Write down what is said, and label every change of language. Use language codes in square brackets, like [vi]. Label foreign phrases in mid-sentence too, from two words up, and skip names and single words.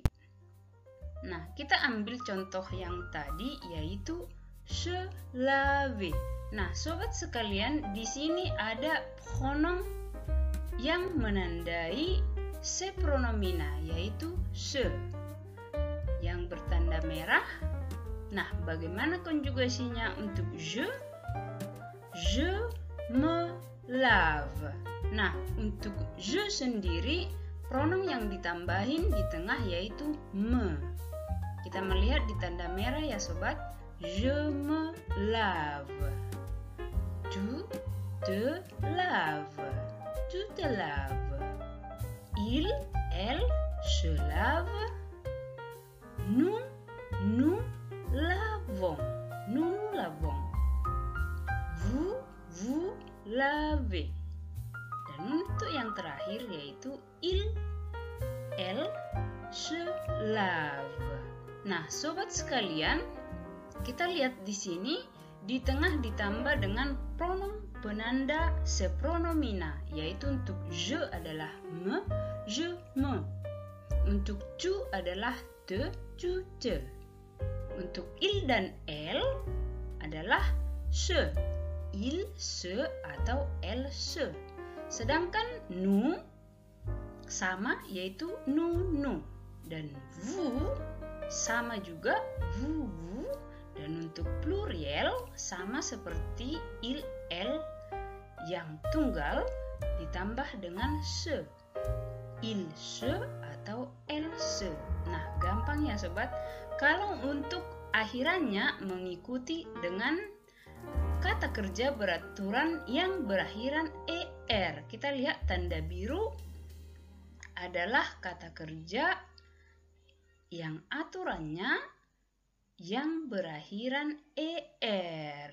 [id] Nah, kita ambil contoh yang tadi, yaitu [fr] se laver. [id] Nah, sobat sekalian, di sini ada pronom yang menandai se pronomina, yaitu se, yang bertanda merah. Nah, bagaimana konjugasinya untuk je? [fr] Je me lave. [id] Nah, untuk je sendiri, pronom yang ditambahin di tengah yaitu me. Kita melihat di tanda merah ya sobat. [fr] Je me lave. Tu te laves. Tu te laves. Il, elle se lave. Nous lavons. Nous lavons. Vous lavez. [id] Dan untuk yang terakhir yaitu [fr] il, elle se lave. [id] Nah, sobat sekalian, kita lihat di sini di tengah ditambah dengan pronom penanda se pronomina, yaitu untuk je adalah me, [fr] je me. [id] Untuk tu adalah te, [fr] tu te. [id] Untuk il dan elle adalah se, [fr] il se [id] atau [fr] elle se. [id] Sedangkan nous sama, yaitu nous. Dan vous sama juga, vous. Dan untuk pluriel sama seperti [fr] il, elle [id] yang tunggal ditambah dengan se, [fr] il se [id] atau [fr] elle se. [id] Nah, gampang ya sobat. Kalau untuk akhirannya mengikuti dengan kata kerja beraturan yang berakhiran er. Kita lihat tanda biru adalah kata kerja yang aturannya yang berakhiran er.